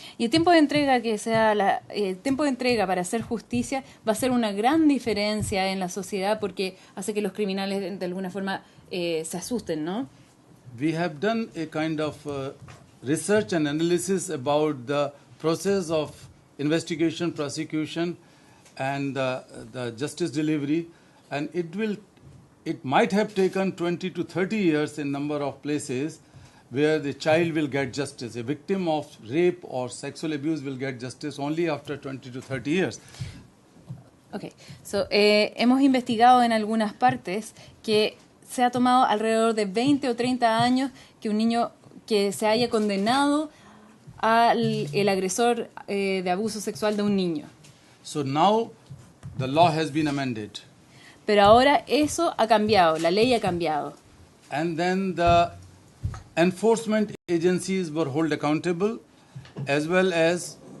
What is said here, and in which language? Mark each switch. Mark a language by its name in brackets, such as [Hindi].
[Spanish] Y el tiempo de entrega el tiempo de entrega para hacer justicia va a hacer una gran diferencia en la sociedad porque hace que los criminales de alguna forma se asusten, ¿no? [English] We have done a kind of research and analysis about the process of investigation, prosecution, and the justice delivery, and it might have taken 20 to 30 years in number of places where the child will get justice. A victim of rape or sexual abuse will get justice only after 20 to 30 years. Okay. [Spanish] So, hemos investigado en algunas partes que se ha tomado alrededor de 20 o 30 años que un niño que se haya condenado al agresor de abuso sexual de un niño. [English] So now the law has been amended. [Spanish] Pero ahora eso ha cambiado, la ley ha cambiado. [English] And then the enforcement agencies were held accountable, as well as